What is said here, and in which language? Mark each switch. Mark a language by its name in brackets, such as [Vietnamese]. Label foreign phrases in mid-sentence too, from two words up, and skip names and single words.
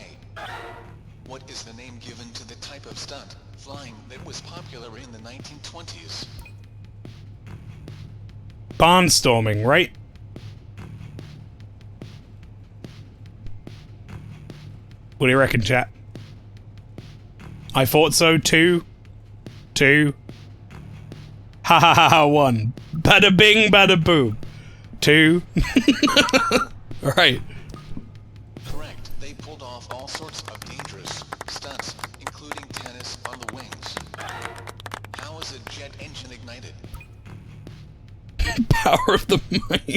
[English] What is the name given to the type of stunt flying that was popular in the 1920s? Barnstorming, right? What do you reckon, chat? I thought so. 2. Ha ha ha ha. 1. Bada bing, bada boom. 2. Alright. Correct. They pulled off all sorts of dangerous stunts, including tennis on the wings. How is a jet engine ignited? Power of the mind.